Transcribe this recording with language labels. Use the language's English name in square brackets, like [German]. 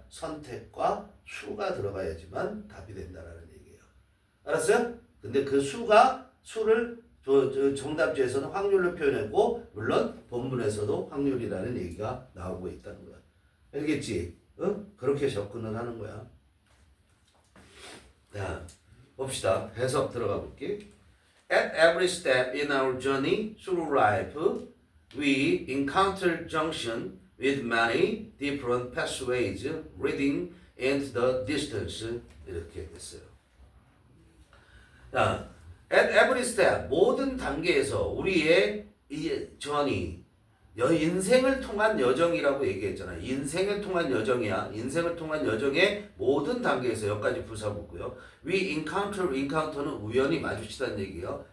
[Korean] 선택과 수가 들어가야지만 답이 된다라는 얘기예요. 알았어요? 근데 그 수를 정답지에서는 확률로 표현했고 물론 본문에서도 확률이라는 얘기가 나오고 있다는 거야. 알겠지? 응? 그렇게 접근을 하는 거야. 자, 봅시다. 해석 들어가 볼게. [English] At every step in our journey through life, we encounter junction with many different pathways leading into the distance. [Korean] 이렇게 됐어요. 자, [English] at every step, [Korean] 모든 단계에서 우리의 이 journey, 인생을 통한 여정이라고 얘기했잖아. 인생을 통한 여정이야. 인생을 통한 여정의 모든 단계에서 여기까지 부사붙고요. [English] We encounter [Korean] 는 우연히 마주치다는 얘기예요.